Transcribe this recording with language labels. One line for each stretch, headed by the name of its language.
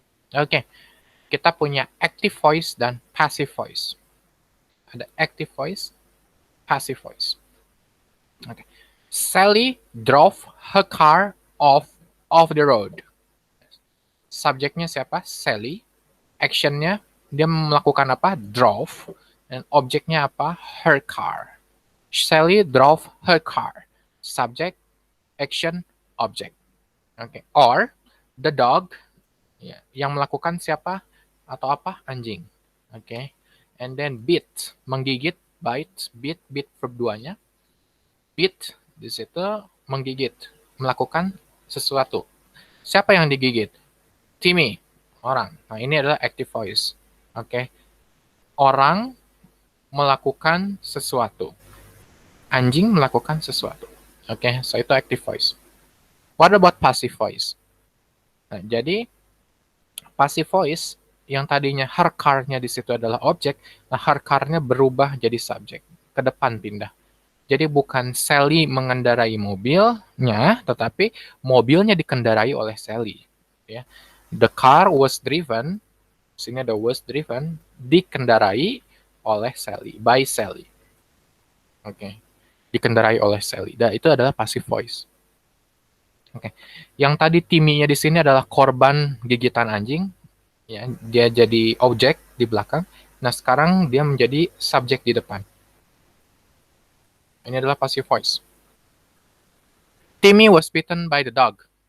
Indonesian: Okay, kita punya active voice dan passive voice. Ada active voice, passive voice. Okay.
English: Sally drove her car off the road.
Indonesian: Subjeknya siapa? Sally. Actionnya dia melakukan apa? Drove. Dan objeknya apa? Her car.
English: Sally drove her car. Subject, action, object. Oke. Or the dog.
Indonesian: Ya, yang melakukan siapa atau apa? Anjing. Oke.
English: And then bit,
Indonesian: menggigit, bite, bit verb 2-nya. Bit di situ menggigit, melakukan sesuatu. Siapa yang digigit? Timmy, orang. Nah, ini adalah active voice. Oke. Orang melakukan sesuatu. Anjing melakukan sesuatu. Oke, so itu active voice.
English: What about passive voice?
Indonesian: Nah, jadi passive voice yang tadinya her car-nya di situ adalah objek, nah her car-nya berubah jadi subjek. Ke depan pindah. Jadi bukan Sally mengendarai mobilnya, tetapi mobilnya dikendarai oleh Sally. Ya.
English: The car was driven,
Indonesian: sini ada
English: was driven,
Indonesian: dikendarai oleh Sally,
English: by Sally.
Indonesian: Oke. Dikendarai oleh Sally. Dan itu adalah passive voice. Oke. Yang tadi Timmy-nya di sini adalah korban gigitan anjing. Ya, dia jadi objek di belakang. Nah, sekarang dia menjadi subjek di depan. Ini adalah passive voice.
English: Timmy was bitten by the dog.